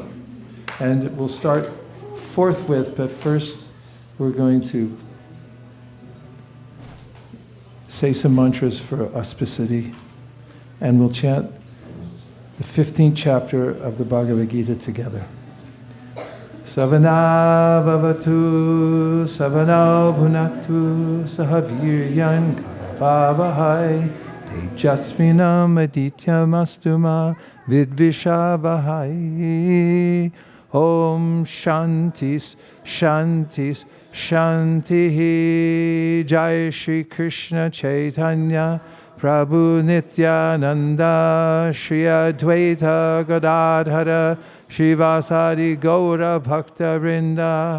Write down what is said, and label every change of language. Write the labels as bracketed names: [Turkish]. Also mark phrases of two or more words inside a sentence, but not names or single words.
[English] And we'll start forthwith, but first we're going to say some mantras for auspicity, and we'll chant the 15th chapter of the Bhagavad Gita together. [Sanskrit] सवन भवतु, सवन भुनतु, सहवीर्यं करवावहै, तेजस्विनम् अदित्यमस्तुम विद्विषावहै. ॐ शान्तिस्, शान्तिस्, शान्तिः. Jai Shri Krishna Chaitanya Prabhu Nityananda, Shri Advaita Gadadhara, Shivasadi Gaura Bhakta Vrinda.